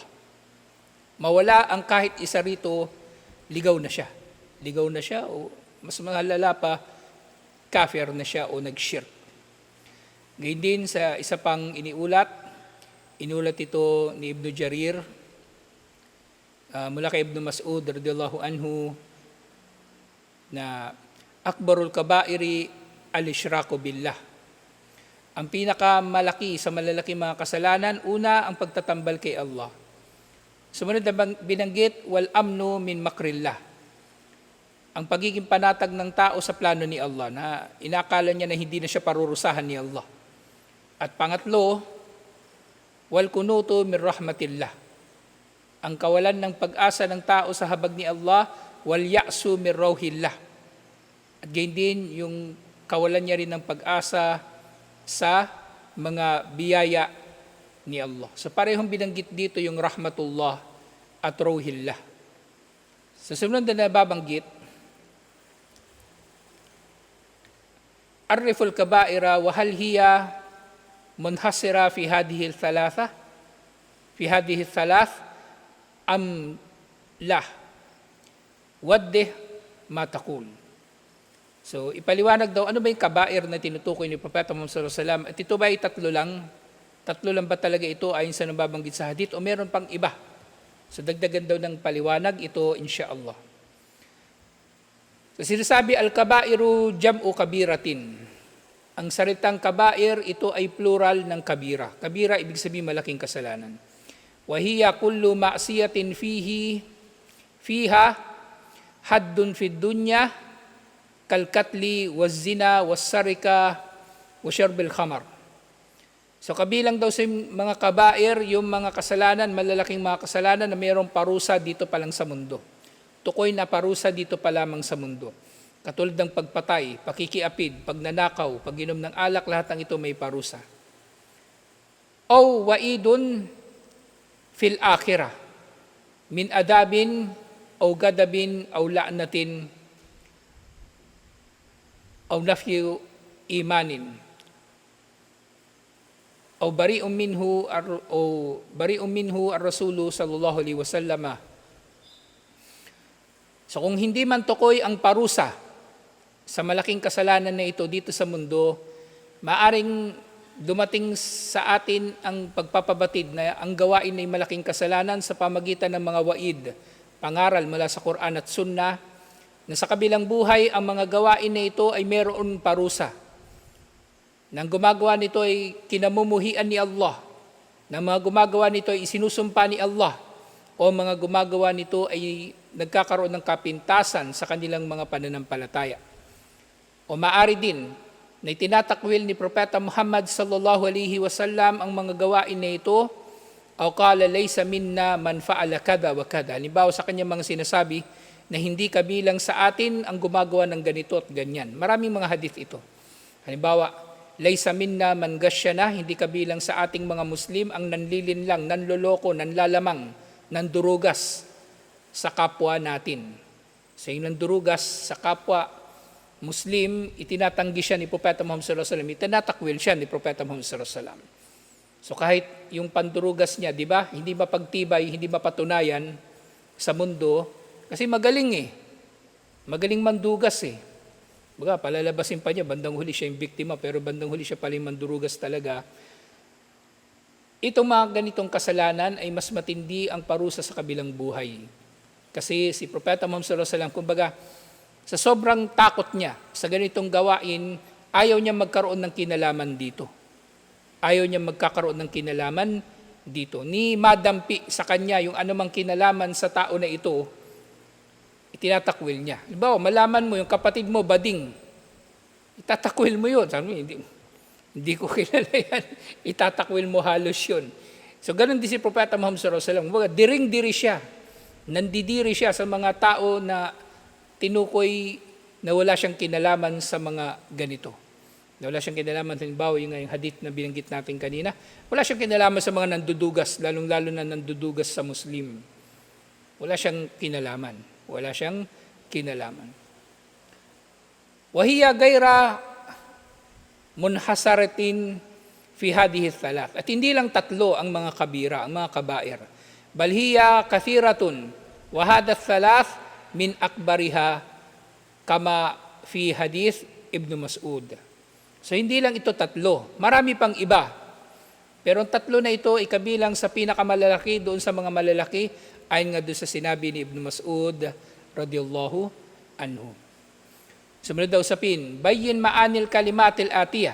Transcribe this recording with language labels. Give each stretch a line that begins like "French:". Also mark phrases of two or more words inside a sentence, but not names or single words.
Filipino: Mawala ang kahit isa rito, ligaw na siya. Ligaw na siya o mas malala pa, kafir na siya o nag-shirk. Gayun din sa isa pang inulat ito ni Ibn Jarir, mula kay
Arabic: Ibn Mas'ud رضي الله عنه, na أكبر الكبائر الإشراك بالله.
Filipino: Ang pinakamalaki sa malalaki mga kasalanan, una ang pagtatambal kay Allah. Sumunod na binanggit,
Arabic: والأمن من مكر الله.
Filipino: Ang pagiging panatag ng tao sa plano ni Allah, na inakala niya na hindi na siya parurusahan ni Allah. At pangatlo,
Arabic: والقنوط من رحمة الله.
Filipino: Ang kawalan ng pag-asa ng tao sa habag ni Allah,
Arabic: واليأس من روح الله.
Filipino: At gayon din yung kawalan niya rin ng pag-asa sa mga biyaya ni Allah. So parehong binanggit dito yung rahmatullah at rawhillah. Sa sumunod na nababanggit,
Arabic: عرّف الكبائر وهل هي منحصرة في هذه الثلاث أم لا وضّح ما تقول.
Filipino: So ipaliwanag daw ano ba yung kabair na tinutukoy ni Propeta Muhammad
Arabic: صلى الله عليه وسلم,
Filipino: at ito ba ay tatlo lang ba talaga ito ayon sa nababanggit sa hadith o meron pang iba? So dagdagan daw ng paliwanag ito insyaallah.
Arabic: So sinasabi الكبائر جمع كبيرة.
Filipino: Ang salitang kabair, ito ay plural ng kabira. Kabira ibig sabihin malaking kasalanan.
Arabic: وهي كل معصية فيها حد في الدنيا كالقتل والزنا والسرقة وشرب الخمر.
Filipino: So kabilang daw sa mga kabair yung mga kasalanan, malalaking mga kasalanan na mayroong parusa dito pa lang sa mundo. Tukoy na parusa dito pa lamang sa mundo. Katulad ng pagpatay, pakikiapid, pagnanakaw, pag-inom ng alak, lahat ng ito may parusa.
Arabic: أو وعيد في الآخرة من عذاب أو غضب أو لعنة أو نفي إيمان أو برئ منه الرسول صلى الله عليه وسلم.
Filipino: So kung hindi man tukoy ang parusa sa malaking kasalanan na ito dito sa mundo, maaring dumating sa atin ang pagpapabatid na ang gawain ay malaking kasalanan sa pamagitan ng mga waid, pangaral mula sa Quran at Sunnah, na sa kabilang buhay ang mga gawain na ito ay meron parusa. Nang gumagawa nito ay kinamumuhian ni Allah, nang mga gumagawa nito ay isinusumpa ni Allah, o mga gumagawa nito ay nagkakaroon ng kapintasan sa kanilang mga pananampalataya. O maari din na itinatakwil ni Propeta Muhammad
Arabic: صلى الله عليه وسلم
Filipino: ang mga gawain na ito, o
Arabic: قال ليس منا من فعل كذا وكذا.
Filipino: Halimbawa sa kanyang mga sinasabi na hindi kabilang sa atin ang gumagawa ng ganito at ganyan. Maraming mga hadith ito. Halimbawa,
Arabic: ليس منا من غشنا,
Filipino: hindi kabilang sa ating mga Muslim ang nanlilinlang, nanloloko, nanlalamang, nandurugas sa kapwa natin. Sa yung nandurugas sa kapwa Muslim, itinatanggi siya ni Propeta Muhammad
Arabic: صلى الله عليه وسلم,
Filipino: itinatakwil siya ni Propeta Muhammad
Arabic: صلى الله عليه وسلم.
Filipino: So kahit yung pandurugas niya, di ba, hindi mapagtibay, hindi mapatunayan sa mundo, kasi magaling magaling mandugas Baga, palalabasin pa niya, bandang huli siya yung biktima, pero bandang huli siya pala yung mandurugas talaga. Itong mga ganitong kasalanan ay mas matindi ang parusa sa kabilang buhay. Kasi si Propeta Muhammad
Arabic: صلى الله عليه وسلم,
Filipino: kumbaga, sa sobrang takot niya sa ganitong gawain, ayaw niya magkaroon ng kinalaman dito. Ayaw niya magkakaroon ng kinalaman dito. Ni madampi sa kanya yung anumang kinalaman sa tao na ito, itinatakwil niya. Halimbawa, malaman mo yung kapatid mo, bading, itatakwil mo yun. Sabi mo, hindi ko kilala yan. Itatakwil mo halos yun. So, ganun din si Propeta Muhammad
Arabic: صلى الله عليه وسلم.
Filipino: Diring-diri siya. Nandidiri siya sa mga tao na tinukoy na wala siyang kinalaman sa mga ganito. Na wala siyang kinalaman, halimbawa yung hadith na binanggit natin kanina, wala siyang kinalaman sa mga nandudugas, lalong-lalo na nandudugas sa Muslim. Wala siyang kinalaman. Wala siyang kinalaman.
Arabic: وهي غير منحصرة في هذه الثلاث.
Filipino: At hindi lang tatlo ang mga kabira, ang mga kabair.
Arabic: بل هي كثيرة وهذه الثلاث من أكبرها كما في حديث ابن مسعود.
Filipino: So hindi lang ito tatlo, marami pang iba. Pero ang tatlo na ito ay kabilang sa pinakamalalaki doon sa mga malalaki, ayon nga doon sa sinabi ni Ibn Mas'ud
Arabic: رضي الله عنه.
Filipino: Sumunod daw sapin,
Arabic: بيّن معاني الكلمات الآتية.